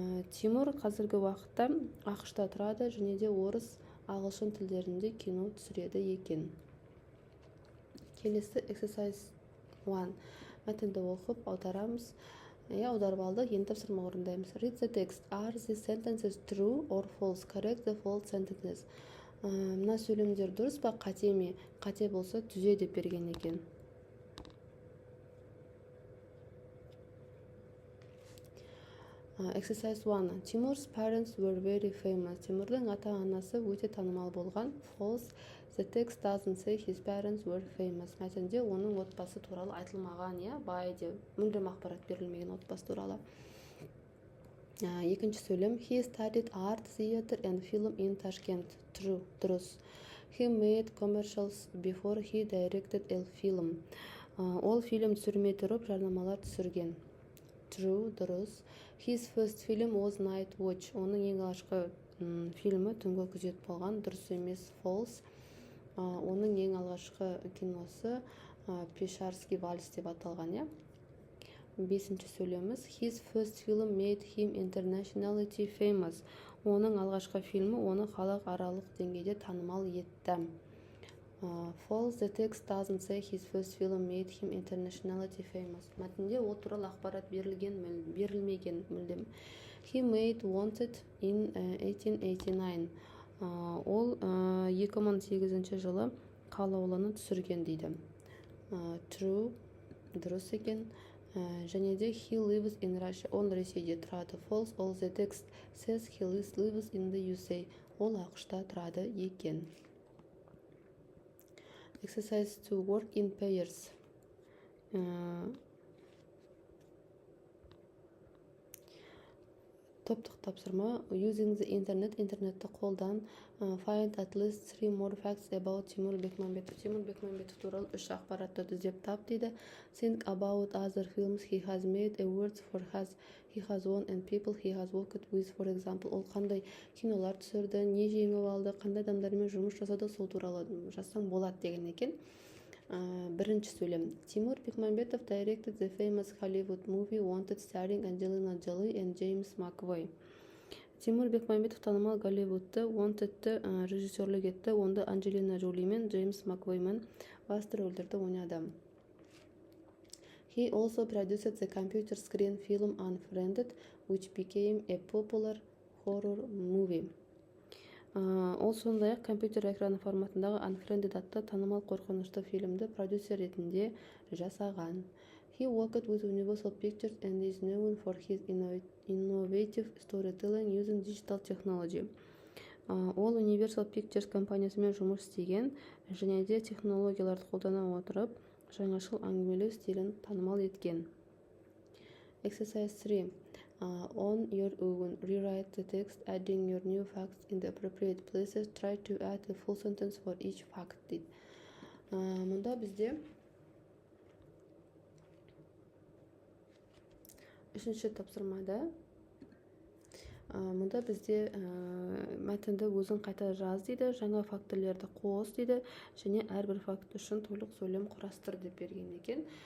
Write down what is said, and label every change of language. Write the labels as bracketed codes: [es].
[kk] Тимур қазіргі уақытта ақш-та тұрады және де орыс, ағылшын тілдерінде кино түсіреді екен. Келесі [en] exercise 1. [kk] Мәтінді оқып аударамыз. Аударып алдық, енді тапсырма орындаймыз. [en] Read the text. Are these sentences true or false? Correct the false sentences. [kk] Мына сөйлемдер дұрыс па, қате ме? Қате болса түзе деп берген екен. [en] Exercise 1. Timur's parents were very famous. [kk] Тимурдың ата-анасы өте танымал болған. [en] False. The text doesn't say his parents were famous. [kk] Мәтінде оның отбасы туралы айтылмаған, бай деп мүлдем ақпарат берілмеген отбасы туралы. Екінші сөйлем. [en] He studied art, theater and film in Tashkent. True. [kk] Дұрыс. [en] He made commercials before he directed a film. [kk] Ол фильм түсірмей тұрып жарнамалар түсірген. [en] True. [kk] Дұрыс. [en] His first film was Night Watch. [kk] Оның ең алғашқы фильмі түнгі күзет болған. Дұрыс емес. [en] False. [kk] Оның ең алғашқы киносы Пешарский вальс деп аталған. Бесінші сөйлеміз. [en] His first film made him internationally famous. [kk] Оның алғашқы фильмі оны халық аралық деңгейде танымал етті. [en] False. The text doesn't say his first film made him internationally famous. [kk] Мәтінде ол туралы ақпарат берілмеген мүлдем. [en] He made Wanted in 1889. [kk] Ол 2008 жылы қалаулыны түсірген дейді. [en] True. [kk] Дұрыс екен. Және де [en] he lives in Russia. [kk] Он Ресейде тұрады. [en] False. All the text says he lives in the USA. [kk] Ол ақш-та тұрады екен. [en] Exercise to work in pairs. [kk] топтық тапсырма. [en] Using the internet, [kk] интернетті қолдан. [en] Find at least 3 more facts about Тимур Бекмамбетов. [kk] Тимур Бекмамбетов туралы 3 ақпаратты іздеп тап дейді. [en] Think about other films he has made, awards for he has won and people he has worked with, for example. [kk] Ол қандай кинолар түсірді, не жеңіп алды, қандай адамдармен жұмыс жасады, сол туралы жазсаң болады деген екен. Бірінші сөйлем. [en] Тимур Бекмамбетов directed the famous Hollywood movie Wanted starring Angelina Jolie and James McAvoy. [kk] Тимур Бекмамбетов танымал Голливудты Wanted'ті режиссерлік етті. Онда Анджелина Джоли мен Джеймс Маквоймен басты рөлдерді ойнады. [en] He also produced the computer screen film Unfriended, which became a popular horror movie. [kk] Ол сондай-ақ компьютер экраны форматындағы Unfriended атты танымал қорқынышты фильмді продюсер ретінде жасаған. [en] He worked with Universal Pictures and is known for his innovative storytelling using digital technology. [kk] Ол Universal Pictures компаниясымен жұмыс істеген және де технологияларды қолдана отырып, жаңашыл әңгімелеу стилін танымал еткен. [en] Exercise 3. On your own, rewrite the text, adding your new facts in the appropriate places. Try to add a full sentence for each fact. [kk] Мұнда бізде үшінші тапсырмада мұнда бізде мәтінді өзің қайта жаз дейді, жаңа фактілерді қос дейді, және әрбір факт үшін толық сөйлем құрастыр деп берген екен.